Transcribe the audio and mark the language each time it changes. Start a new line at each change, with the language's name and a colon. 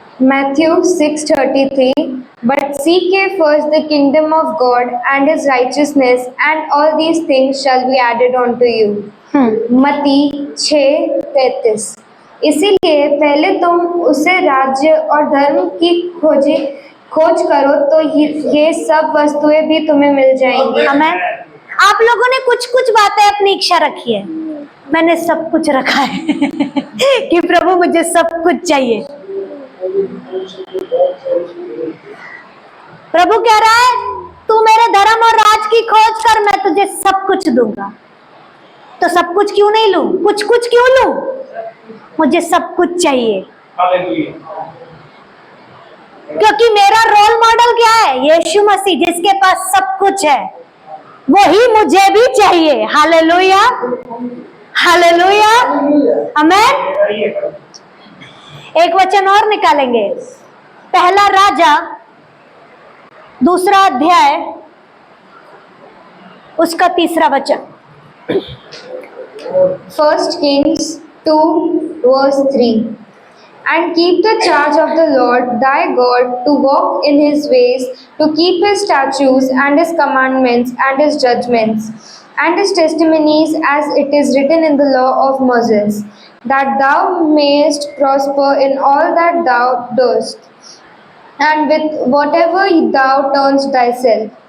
English: Matthew 6:33 But seek ye first the kingdom of God and his righteousness, and all these things shall be added unto you.
Hindi: मत्ती 6:33। इसीलिए पहले तुम उसे राज्य और धर्म की खोज करो तो ये सब वस्तुएं भी तुम्हें मिल जाएंगी। आमेन। आप लोगों ने कुछ कुछ बातें अपनी इच्छा रखी है, मैंने सब कुछ रखा है कि प्रभु मुझे सब कुछ चाहिए। प्रभु कह रहा है तू मेरे धर्म और राज की खोज कर, मैं तुझे सब कुछ दूंगा। तो सब कुछ क्यों नहीं लूं? कुछ कुछ क्यों लूं? मुझे सब कुछ चाहिए, हालेलुया। क्योंकि मेरा रोल मॉडल क्या है? यीशु मसीह, जिसके पास सब कुछ है, वही मुझे भी चाहिए। हालेलुया, हालेलुया, आमेन। एक वचन और निकालेंगे, पहला राजा 2 अध्याय उसका 3 वचन।
English: 1 Kings 2:3 And keep the charge of the Lord thy God, to walk in his ways, to keep his statutes and his commandments and his judgments and his testimonies, as it is written in the law of Moses, that thou mayest prosper in all that thou doest, and with whatever thou turnest thyself.